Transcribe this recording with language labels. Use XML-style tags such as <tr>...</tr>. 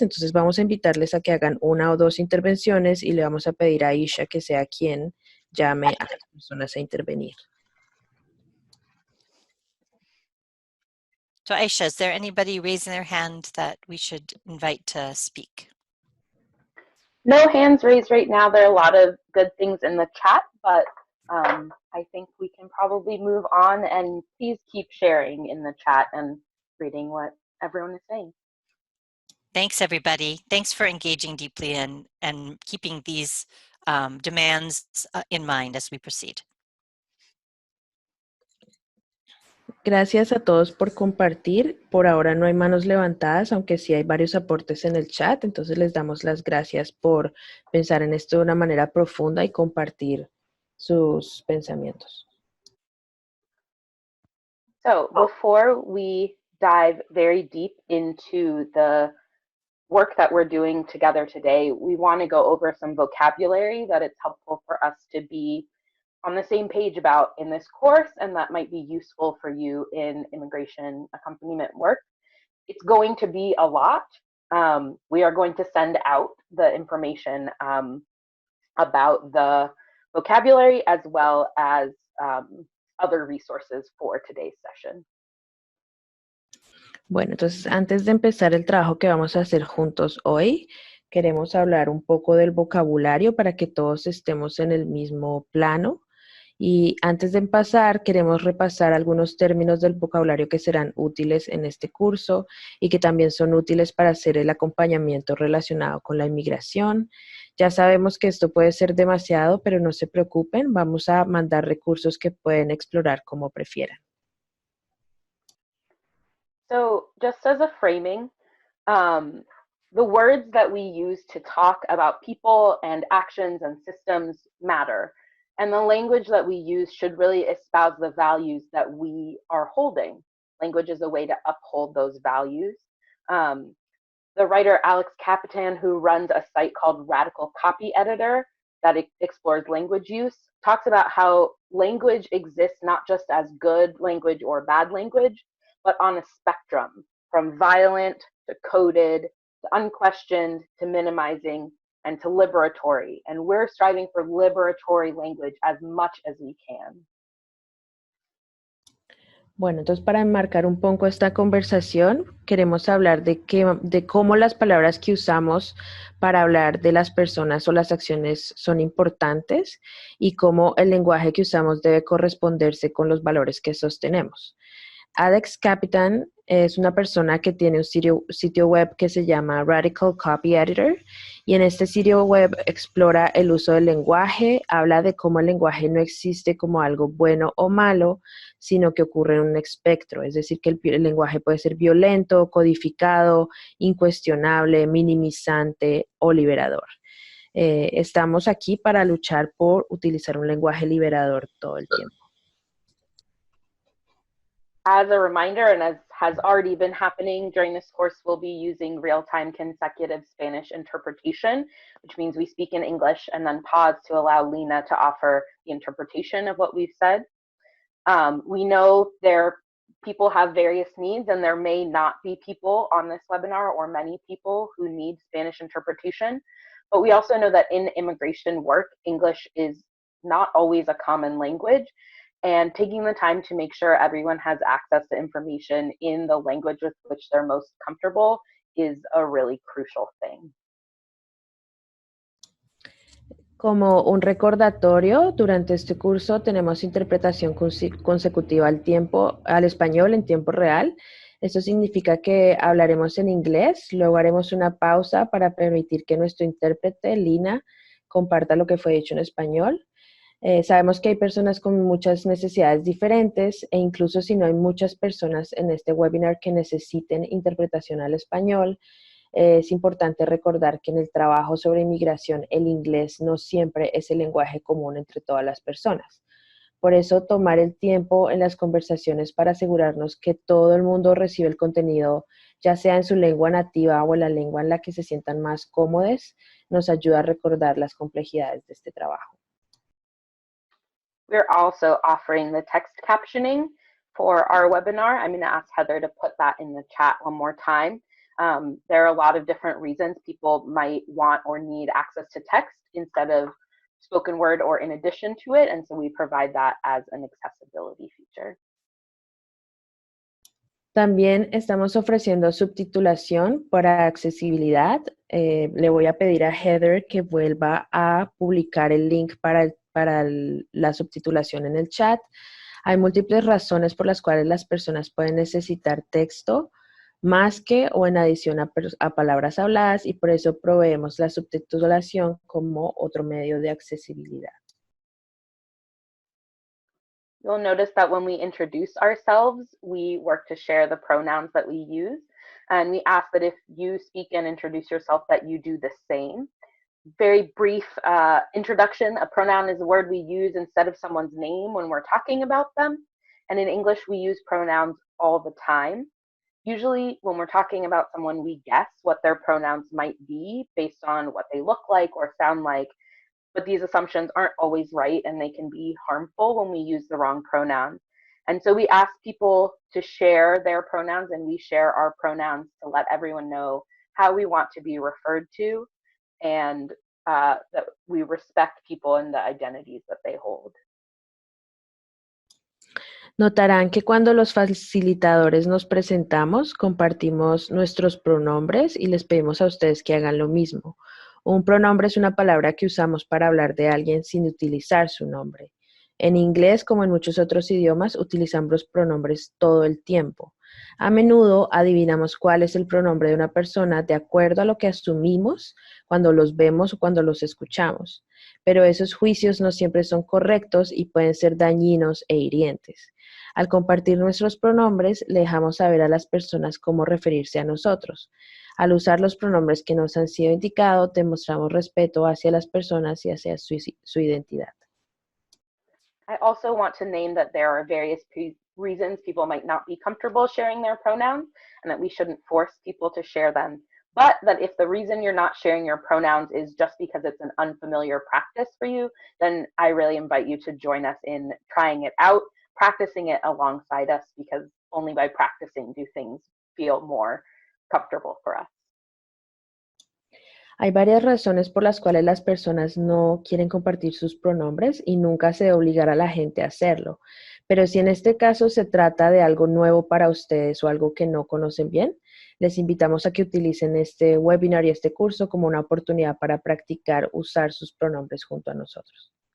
<es>Entonces vamos a invitarles a que hagan una o dos intervenciones y le vamos a pedir a Aisha que sea quien llame a las personas a intervenir.</es> <en>So Aisha, is there anybody raising their hand that we should invite to speak? No hands raised right now. There are a lot of good things in the chat, but I think we can probably move on, and please keep sharing in the chat and reading what everyone is saying. Thanks, everybody. Thanks for engaging deeply and keeping these demands in mind as we proceed.</en> <es>Gracias a todos por compartir. Por ahora no hay manos levantadas, aunque sí hay varios aportes en el chat. Entonces les damos las gracias por pensar en esto de una manera profunda y compartir sus pensamientos.</es> <en>So before we dive very deep into the work that we're doing together today, we want to go over some vocabulary that it's helpful for us to be on the same page about in this course, and that might be useful for you in immigration accompaniment work. It's going to be a lot. We are going to send out the information about the vocabulary as well as other resources for today's session.</en> <es>Bueno, entonces antes de empezar el trabajo que vamos a hacer juntos hoy, queremos hablar un poco del vocabulario para que todos estemos en el mismo plano. Y antes de empezar, queremos repasar algunos términos del vocabulario que serán útiles en este curso y que también son útiles para hacer el acompañamiento relacionado con la inmigración. Ya sabemos que esto puede ser demasiado, pero no se preocupen, vamos a mandar recursos que pueden explorar como prefieran.</es> <en>So just as a framing, the words that we use to talk about people and actions and systems matter. And the language that we use should really espouse the values that we are holding. Language is a way to uphold those values. The writer Alex Capitan, who runs a site called Radical Copy Editor that explores language use, talks about how language exists not just as good language or bad language, but on a spectrum from violent to coded to unquestioned to minimizing and to liberatory. And we're striving for liberatory language as much as we can.</en> <es>Bueno, entonces para enmarcar un poco esta conversación, queremos hablar de cómo las palabras que usamos para hablar de las personas o las acciones son importantes y cómo el lenguaje que usamos debe corresponderse con los valores que sostenemos. Alex Capitan es una persona que tiene un sitio web que se llama Radical Copy Editor y en este sitio web explora el uso del lenguaje, habla de cómo el lenguaje no existe como algo bueno o malo, sino que ocurre en un espectro, es decir, que el lenguaje puede ser violento, codificado, incuestionable, minimizante o liberador. Estamos aquí para luchar por utilizar un lenguaje liberador todo el tiempo.</es> <en>As a reminder, and as has already been happening during this course, we'll be using real-time consecutive Spanish interpretation, which means we speak in English and then pause to allow Lina to offer the interpretation of what we've said. We know people have various needs, and there may not be people on this webinar or many people who need Spanish interpretation. But we also know that in immigration work, English is not always a common language. And taking the time to make sure everyone has access to information in the language with which they're most comfortable is a really crucial thing.</en> <es>Como un recordatorio, durante este curso tenemos interpretación consecutiva al español en tiempo real. Esto significa que hablaremos en inglés, luego haremos una pausa para permitir que nuestro intérprete, Lina, comparta lo que fue dicho en español. Sabemos que hay personas con muchas necesidades diferentes e incluso si no hay muchas personas en este webinar que necesiten interpretación al español, es importante recordar que en el trabajo sobre inmigración el inglés no siempre es el lenguaje común entre todas las personas. Por eso tomar el tiempo en las conversaciones para asegurarnos que todo el mundo recibe el contenido, ya sea en su lengua nativa o en la lengua en la que se sientan más cómodos, nos ayuda a recordar las complejidades de este trabajo.</es> <en>We're also offering the text captioning for our webinar. I'm going to ask Heather to put that in the chat one more time. There are a lot of different reasons people might want or need access to text instead of spoken word or in addition to it, and so we provide that as an accessibility feature.</en> <es>También estamos ofreciendo subtitulación para accesibilidad. Le voy a pedir a Heather que vuelva a publicar el link para la subtitulación en el chat. Hay múltiples razones por las cuales las personas pueden necesitar texto más que o en adición a palabras habladas y por eso proveemos la subtitulación como otro medio de accesibilidad.</es> <en>You'll notice that when we introduce ourselves, we work to share the pronouns that we use. And we ask that if you speak and introduce yourself, that you do the same. Very brief introduction. A pronoun is a word we use instead of someone's name when we're talking about them. And in English, we use pronouns all the time. Usually when we're talking about someone, we guess what their pronouns might be based on what they look like or sound like. But these assumptions aren't always right, and they can be harmful when we use the wrong pronoun. And so we ask people to share their pronouns, and we share our pronouns to let everyone know how we want to be referred to, and that we respect people and the identities that they hold.</en> <es>Notarán que cuando los facilitadores nos presentamos, compartimos nuestros pronombres y les pedimos a ustedes que hagan lo mismo. Un pronombre es una palabra que usamos para hablar de alguien sin utilizar su nombre. En inglés, como en muchos otros idiomas, utilizamos pronombres todo el tiempo. A menudo adivinamos cuál es el pronombre de una persona de acuerdo a lo que asumimos cuando los vemos o cuando los escuchamos. Pero esos juicios no siempre son correctos y pueden ser dañinos e hirientes. Al compartir nuestros pronombres, le dejamos saber a las personas cómo referirse a nosotros. Al usar los pronombres que nos han sido indicados, demostramos respeto hacia las personas y hacia su identidad.</es> <en>I also want to name that there are various reasons people might not be comfortable sharing their pronouns and that we shouldn't force people to share them. but that if the reason you're not sharing your pronouns is just because it's an unfamiliar practice for you, then I really invite you to join us in trying it out, practicing it alongside us, because only by practicing do things feel more comfortable for us.</en> <es>Hay varias razones por las cuales las personas no quieren compartir sus pronombres y nunca se debe obligar a la gente a hacerlo. Pero si en este caso se trata de algo nuevo para ustedes o algo que no conocen bien, les invitamos a que utilicen este webinar y este curso como una oportunidad para practicar usar sus pronombres junto a nosotros.</es>